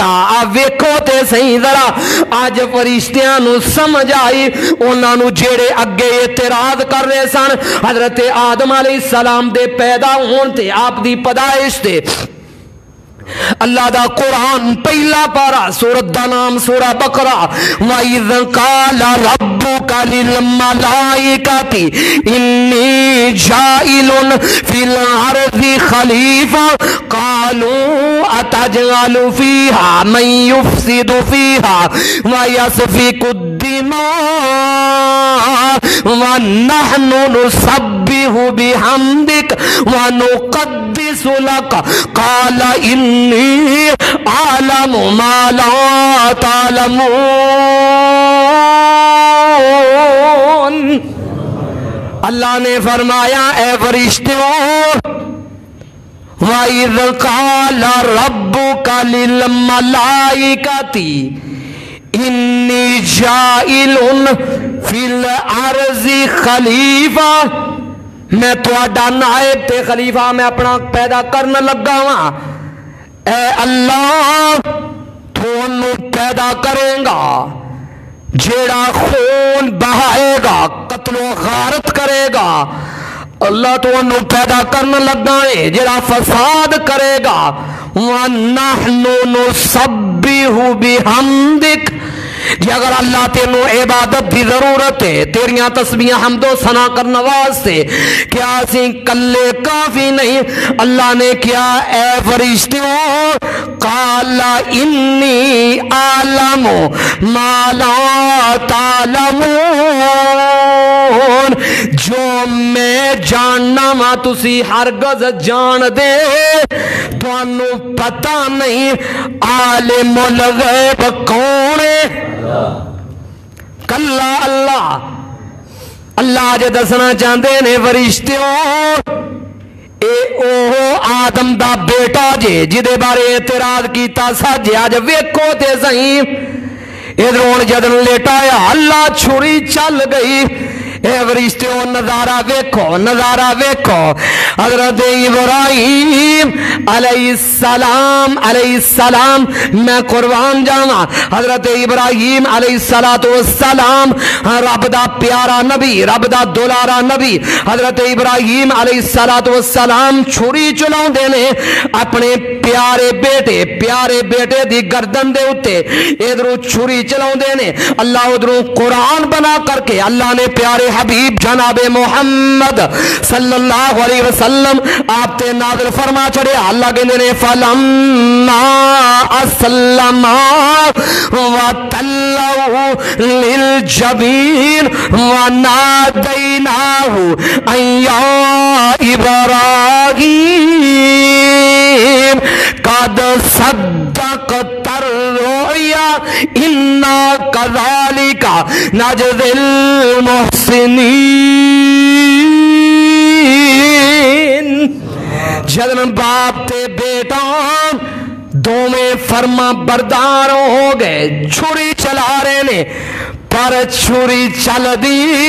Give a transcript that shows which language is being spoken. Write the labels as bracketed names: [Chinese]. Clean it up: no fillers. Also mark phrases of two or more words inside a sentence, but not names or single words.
[Punjabi] آ ویکھو تے سہی ذرا، اج فرشتیاں نوں سمجھ آئی، انہاں نوں جیہڑے اگے اعتراض کر رہے سن حضرت آدم علیہ السلام دے پیدا ہونے تے آپ دی پیدائش تے. اللہ دا قرآن پہلا پارہ، سورت دا نام سورہ بقرہ. [Arabic] وإذ قال ربك للملائكة إني جاعل في الأرض خليفة قالوا أتجعل فيها من يفسد فيها و يسفك الدماء و نحن نسبح بحمدك و نقدس لك قال إني أعلم ما لا تعلمون. [Punjabi] اللہ نے فرمایا، اے فرشتو, [Arabic] وإذ قال ربك للملائكة إني جاعل في الأرض خليفة, [Punjabi] میں تہاڈا نائب تے خلیفہ میں اپنا پیدا کرن لگا واں. اے اللہ تہانوں پیدا کرے گا، جیہڑا خون بہائے گا، قتل و غارت کرے گا. اللہ تہانوں پیدا کرن لگا ہے، جیہڑا فساد کرے گا. [Arabic] ونحن نسبح بحمدك, [Punjabi] جے اگر اللہ تینوں عبادت کی ضرورت ہے، تیریاں تسبیحاں حمد و ثنا کرنے واسطے، کیا اسیں کلے کافی نہیں? اللہ نے کیا، اے فرشتو, [Arabic] قال إني أعلم ما لا تعلمون, [Punjabi] جو میں جاننا وا تسی ہرگز جان دے، تہانوں پتا نہیں. عالم الغیب کون ہے? کلا اللہ. اللہ جے دسنا چاہتے نے فرشتو، اے اوہ آدم دا بیٹا جے جدے بارے اعتراض کیتا ساجے، اج ویکھو تے سہی. ادھروں جدن لٹایا اللہ چھری چل گئی, اے فرشتے نظارہ ویکھو نظارہ ویکھو حضرت ابراہیم علیہ السلام میں قربان جاواں حضرت ابراہیم علیہ السلام رب دا پیارا نبی رب دا دولارا نبی حضرت ابراہیم علیہ السلام چھری چلاوندے نے اپنے پیارے بیٹے دی گردن دے اوتے ادھروں چھری چلاوندے نے اللہ ادھروں قرآن بنا کر کے اللہ نے پیارے حبیب جناب محمد صلی اللہ علیہ وسلم آپ تے نازل فرما چھڑیا اللہ کہندے نے [Arabic] فلما اسلم وتلوا للجبین ونادیناہ ان یا ابراہیم قد صدقت الرؤیا انا کذالک نجزی المحسنین [Punjabi] جدن باپ تے بیٹا دوویں فرما بردار ہو گئے چھری چلا رہے نے پر چھری چل دی